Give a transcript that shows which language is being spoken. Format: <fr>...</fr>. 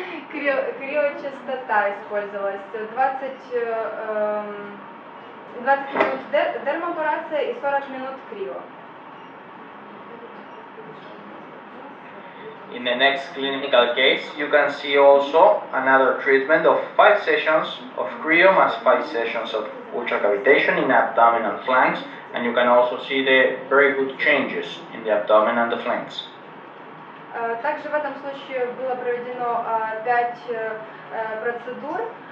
<ru>Криочастота использовалась. 20 минут дермопорация и 40 минут крио.</ru> <en>In the next clinical case, you can see also another treatment of 5 sessions of cryo plus 5 sessions of ultracavitation in abdomen and flanks, and you can also see the very good changes in the abdomen and the flanks.</en> <ru>Также в этом случае было проведено 5 процедур</ru>